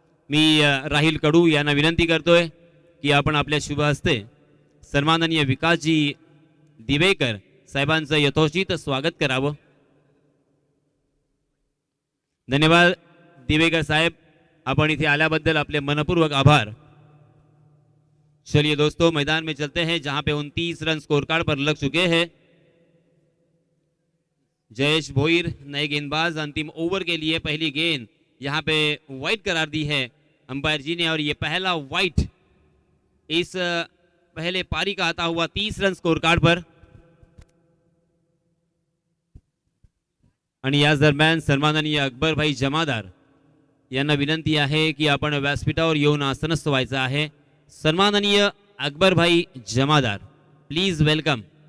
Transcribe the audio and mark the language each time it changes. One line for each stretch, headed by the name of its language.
Marathi: मी राहिल कडू यांना विनंती करतोय की आपण आपल्या शुभ हस्ते सन्माननीय विकासजी दिवेकर साहेबांचं यथोचित स्वागत करावं. धन्यवाद दिवेकर साहेब, आपण इथे आल्याबद्दल आपले मनपूर्वक आभार.
Hindi: चलिए दोस्तों, मैदान में चलते हैं जहां पे 29 रन स्कोर कार्ड पर लग चुके हैं. जयेश भोईर नए गेंदबाज, अंतिम ओवर के लिए पहली गेंद यहां पे वाइट करार दी है अंपायर जी ने और ये पहला वाइट इस पहले पारी का आता हुआ 30 रन स्कोर कार्ड पर.
Marathi: आणि याच दरम्यान सन्माननीय अकबर भाई जमादार यांना विनंती आहे की आपण व्यासपीठावर येऊन आसनस्थ व्हायचं आहे. सन्माननीय अकबर भाई जमादार, प्लीज वेलकम.